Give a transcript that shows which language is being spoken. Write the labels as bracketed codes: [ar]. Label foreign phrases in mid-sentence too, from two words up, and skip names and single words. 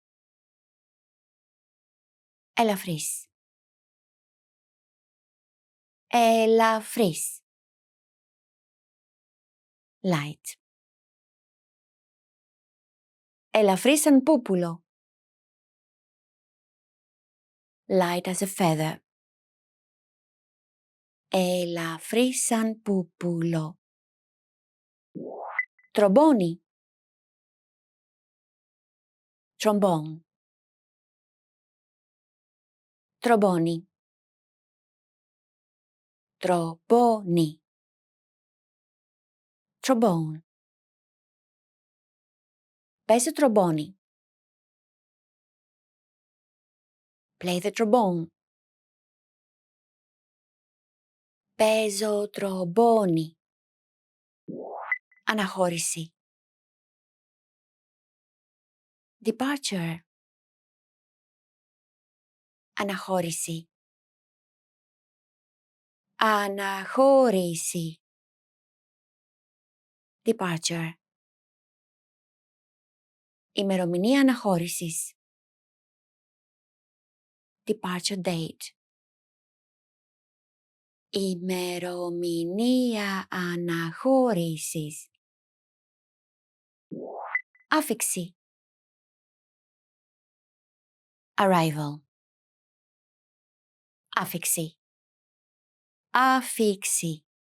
[el] Ελαφρύς. Ελαφρύς. Light. Ελαφρύς σαν πούπουλο. [en] Light as a feather. [el] Ελαφρύς σαν πούπουλο. Τρομπόνι. Trombone. Τρομπόνι. Τρομπόνι. Trombone. Πες το τρομπόνι. [en] Play the trombone. [el] Παίζω τρομπόνι. Αναχώρηση. Departure. Αναχώρηση. Αναχώρηση. [en] Departure. [el] Ημερομηνία αναχώρησης. [en] Departure date. [el] Ημερομηνία αναχώρησης. Άφιξη. Arrival. Άφιξη. Άφιξη.